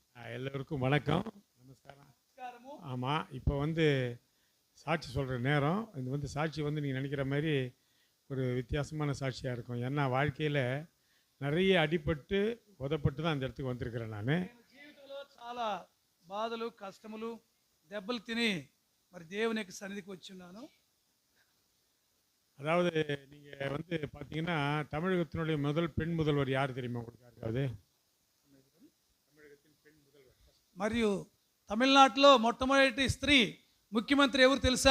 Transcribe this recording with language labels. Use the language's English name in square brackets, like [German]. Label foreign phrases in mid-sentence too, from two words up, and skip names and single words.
[Tamil] எல்லோருக்கும் வணக்கம், நமஸ்காரம். ஆமாம், இப்போ சாட்சி சொல்கிற நேரம். இது சாட்சி நீங்கள் நினைக்கிற மாதிரி ஒரு வித்தியாசமான சாட்சியாக இருக்கும். ஏன்னா வாழ்க்கையில் நிறைய அடிபட்டு உதப்பட்டு தான் அந்த இடத்துக்கு வந்திருக்கிறேன். நான் [Telugu] జీవితంలో చాలా బాధలు కష్టములు దెబ్బలు తిని మరి దేవుని యొక్క సన్నిధికి వచ్చి ఉన్నాను. [Tamil] அதாவது நீங்கள் பார்த்தீங்கன்னா தமிழகத்தினுடைய முதல் பெண் முதல்வர் யார் தெரியுமா உங்களுக்கு? யாருக்காவது? [Telugu] మరియు తమిళనాడులో మొట్టమొదటి స్త్రీ ముఖ్యమంత్రి ఎవరు తెలుసా?